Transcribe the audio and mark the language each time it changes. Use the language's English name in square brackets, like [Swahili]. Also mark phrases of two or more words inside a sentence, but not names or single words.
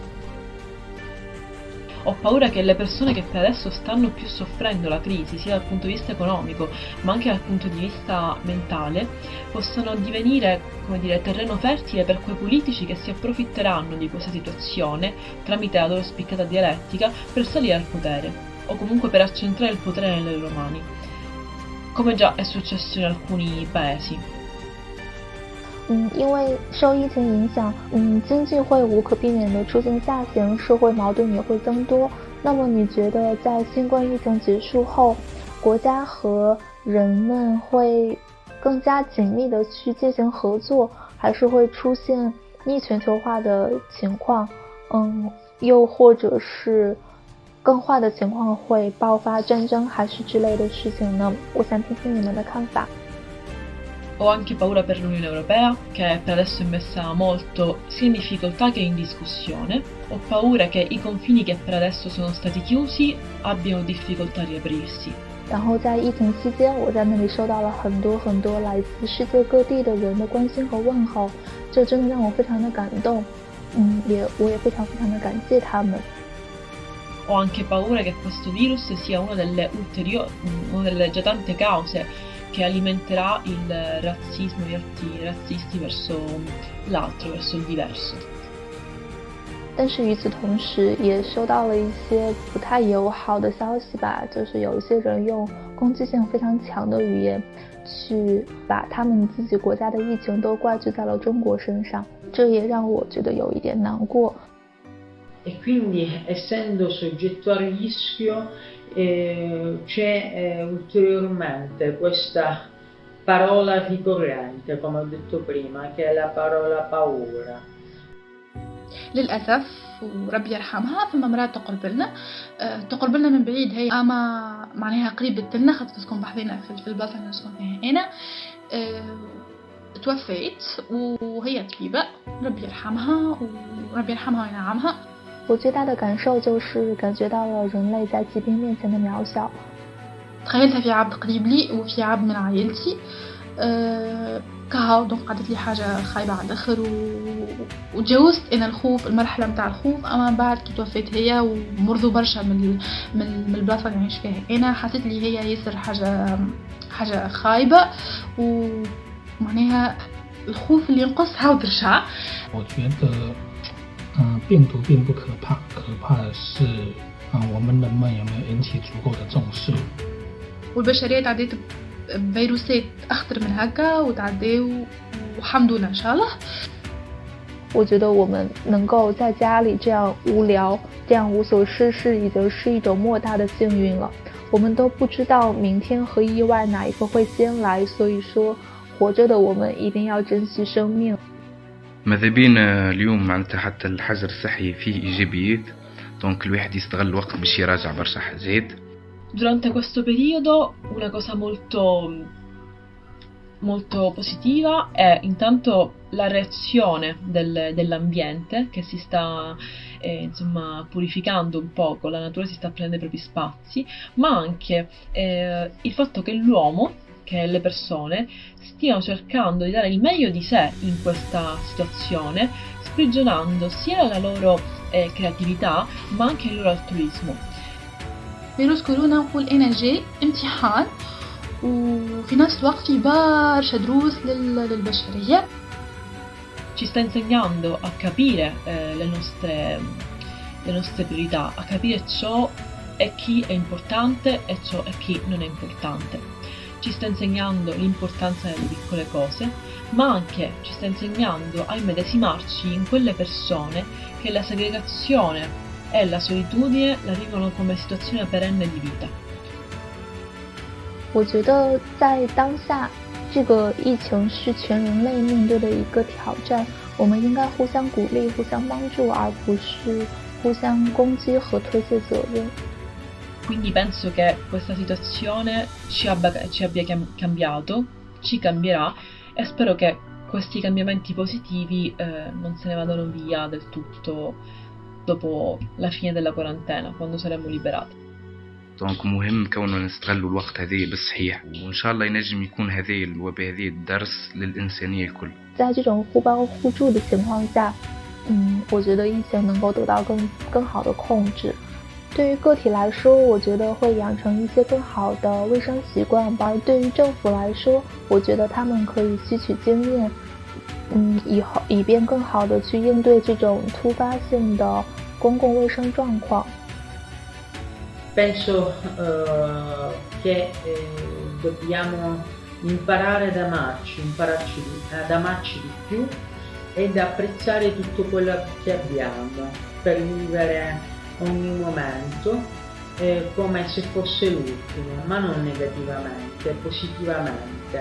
[Italian] Ho paura che le persone che per adesso stanno più soffrendo la crisi, sia dal punto di vista economico ma anche dal punto di vista mentale, possano divenire, come dire, terreno fertile per quei politici che si approfitteranno di questa situazione tramite la loro spiccata dialettica per salire al potere, o comunque per accentrare il potere nelle loro mani, come già è successo in alcuni paesi. [Chinese] 因为受疫情影响，经济会无可避免的出现下行，社会矛盾也会增多。那么你觉得在新冠疫情结束后，国家和人们会更加紧密的去进行合作，还是会出现逆全球化的情况？又或者是更坏的情况会爆发战争还是之类的事情呢？我想听听你们的看法。 [Italian] Ho anche paura per l'Unione Europea, che per adesso è messa molto sia in difficoltà che in discussione. Ho paura che i confini che per adesso sono stati chiusi abbiano difficoltà a riaprirsi. [Chinese] 然后在疫情期间，我在那里收到了很多来自世界各地的人的关心和问候，这真的让我非常的感动。我也非常的感谢他们。 [Italian] Ho anche paura che questo virus sia una delle già tante cause che alimenterà il razzismo e gli atti razzisti verso l'altro, verso il diverso. [Chinese] 但是与此同时，也收到了一些不太友好的消息吧，就是有一些人用攻击性非常强的语言，去把他们自己国家的疫情都怪罪在了中国身上，这也让我觉得有一点难过。 [Italian] E quindi essendo soggetto a rischio c'è ulteriormente questa parola ricorrente, come ho detto prima, che è la parola paura. [Arabic] للأسف وربي يرحمها فما مرأة تقرب لنا من بعيد، هي أما معناها قريبة لنا خاطر تسكن بحذنا في البلاصة اللي نسكن فيها هنا. توفيت وهي طبيبة، ربي يرحمها وربي يرحمها وينعمها. [Chinese] 我最大的感受就是感觉到了人类在疾病面前的渺小。 [Arabic] تخيلتها في عبد قريب لي وفي عبد من عائلتي، كهو دونك قعدت لي حاجة خايبة على الآخر وتجاوزت أنا الخوف، المرحلة متاع الخوف. أما بعد كي توفيت هي ومرضو برشا من البلاصة اللي نعيش فيها أنا، حسيت لي هي ياسر حاجة خايبة ومعناها الخوف اللي ينقص عاود رجع. [Chinese] 我觉得病毒并不可怕，可怕的是我们人们有没有引起足够的重视。 [Arabic] والبشرية تعديت بفيروسات أخطر من هكا وتعداو والحمد لله إن شاء الله. [Chinese] 我觉得我们能够在家里这样无聊，这样无所事事，已经是一种莫大的幸运了。我们都不知道明天和意外哪一个会先来，所以说活着的我们一定要珍惜生命。 [Arabic] ماذا بينا اليوم معناتها حتى الحجر الصحي فيه إيجابيات، دونك الواحد يستغل الوقت باش يراجع برشا حاجات. [Italian] Durante questo periodo una cosa molto positiva è intanto la reazione dell'ambiente che si sta purificando un poco, la natura si sta prendendo i propri spazi, ma anche il fatto che l'uomo, che le persone stiano cercando di dare il meglio di sé in questa situazione, sprigionando sia la loro creatività ma anche il loro altruismo. [Arabic] فيروس كورونا نقول أنا جاي امتحان وفي نفس الوقت في برشا دروس للبشرية. [Italian] Ci sta insegnando a capire le nostre priorità, a capire ciò e chi è importante e ciò e chi non è importante. Ci sta insegnando l'importanza delle piccole cose, ma anche ci sta insegnando a immedesimarci in quelle persone che la segregazione e la solitudine la vivono come situazione perenne di vita. [Chinese] 我觉得在当下，这个疫情是全人类面对的一个挑战，我们应该互相鼓励、互相帮助，而不是互相攻击和推卸责任。 [Italian] Quindi penso che questa situazione ci abbia cambiato, ci cambierà e spero che questi cambiamenti positivi non se ne vadano via del tutto dopo la fine della quarantena, quando saremo liberati. [Arabic] دونك مهم كونه نستغلوا الوقت هذا بالصحيح، وإن شاء الله ينجم يكون هذا الوباء هذا درس للإنسانية الكل. [Chinese] 在这种互帮互助的情况下，我觉得疫情能够得到更好的控制。对于个体来说，我觉得会养成一些更好的卫生习惯，而对于政府来说，我觉得他们可以吸取经验，以便更好的去应对这种突发性的公共卫生状况。 [Italian] Penso che dobbiamo imparare ad amarci di più ed apprezzare tutto quello che abbiamo per vivere ogni momento come se fosse l'ultimo, ma non negativamente, positivamente.